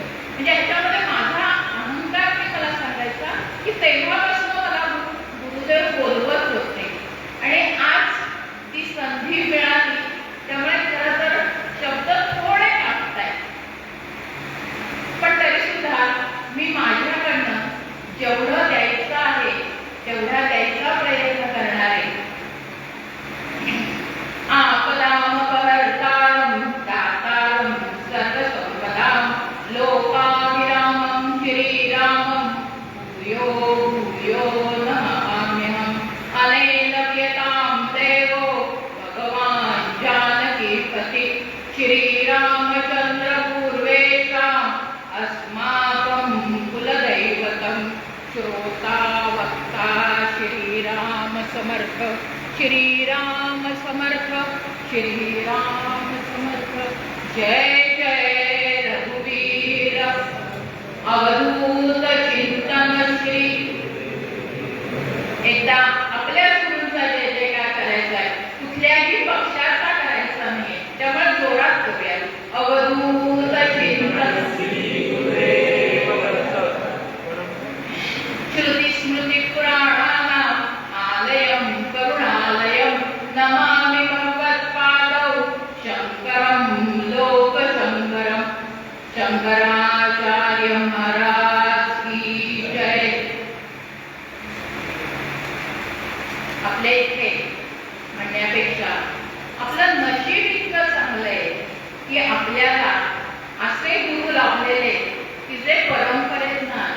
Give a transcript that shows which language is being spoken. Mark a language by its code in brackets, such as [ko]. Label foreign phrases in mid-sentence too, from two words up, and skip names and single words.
[mr] म्हणजे ह्याच्यामध्ये माझा अहंकार मी मला सांगायचा की तेव्हापासून मला गुरुदेव बोलवत होते आणि आज ती संधी मिळाली. त्यामुळे खरं तर शब्द थोडे टाकताय पण तरी सुद्धा मी माझ्याकडनं जेवढं द्यायचं आहे तेवढा द्यायचा प्रयत्न करणार आहे. [sa] आपदाम परतारम दातारम सर्वसंपदाम लोकाभिरामं श्रीरामं भूयो भूयो नमाम्यहम्. अनेलव्यतां देवो भगवान् जानकीपति श्रीरामचन्द्र पूर्वेषाम् अस्माकं कुलदैवतं श्रोता वक्ता श्रीराम समर्थ श्रीराम समर्थ श्रीराम समर्थ. [mr] जय जय रघुवीर अवधूत चिंतन श्री. एकदा आपल्या गुरूंचा जय जयकार करायचा आहे, कुठल्याही पक्षाचा करायचा नाही. त्यामुळे जोरात करूया [sa] अवधूत चिंतन श्रुती स्मृती पुराणानाम् आलयं करुणालयं नमामि भगवत्पादौ शंकरं लोकशंकरं. [hi] शंकराचार्य महाराज की जय. [mr] आपल्या इथे म्हणण्यापेक्षा आपलं नशीब इतकं चांगलं आहे की आपल्याला असे गुरु लाभलेले की जे परंपरेतनं आले.